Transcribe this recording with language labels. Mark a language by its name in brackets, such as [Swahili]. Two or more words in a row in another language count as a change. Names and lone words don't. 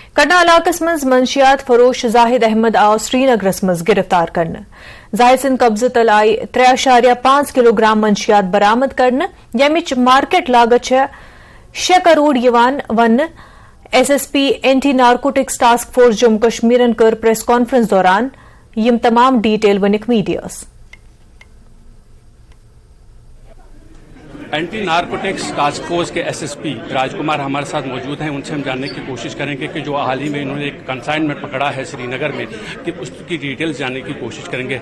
[Kashmiri] ٹانڈا علاقس مز منشیات فروش زاہد احمد آو سری نگرس مز گرفتار کرنے زاہد سند قبضہ تل آئی 3.5 کلو گرام منشیات برآمد کرنے یمچ مارکیٹ لاگت 6 کروڑ ون ایس ایس پی اینٹی نارکوٹکس ٹاسک فورس جموں کشمیرن کر [English] press conference [Kashmiri] دوران یم تمام ڈیٹیل ونک میڈیاس [Urdu] اینٹی نارکوٹکس ٹاسک فورس کے ایس ایس پی راج کمار ہمارے ساتھ موجود ہیں. ان سے ہم جاننے کی کوشش کریں گے کہ جو حال ہی میں انہوں نے ایک کنسائنمنٹ پکڑا ہے سری نگر میں کہ اس کی ڈیٹیلز جاننے کی کوشش کریں گے.